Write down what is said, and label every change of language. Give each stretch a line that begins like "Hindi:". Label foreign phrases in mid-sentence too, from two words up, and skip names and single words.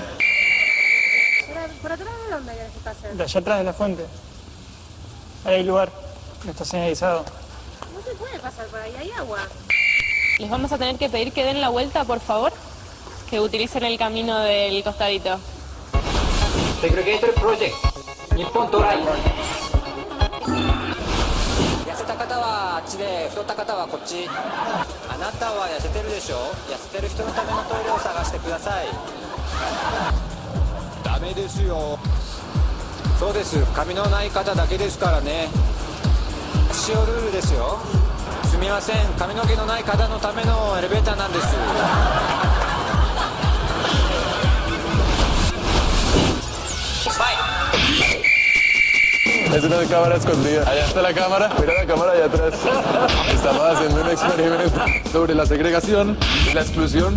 Spanish: ¿Por atrás de dónde querés que pase? De allá atrás de la fuente. Ahí hay lugar. No está señalizado. No se puede pasar por ahí, hay agua. Les vamos a tener que pedir que den la vuelta, por favor. Que utilicen el camino del costadito.
Japanese: セグレゲートルプロジェクト日本トライ。痩せた方はあっちで、太った方はこっち。あなたは痩せてるでしょ。痩せてる人のためのトイレを探してください。ダメですよ。そうです、髪のない方だけですからね。使用ルールですよ。すみません、髪の毛のない方のためのエレベーターなんです。
Spanish: Es una cámara escondida. Allá está la cámara. Mira la cámara allá atrás. Estamos haciendo un experimento sobre la segregación y la exclusión.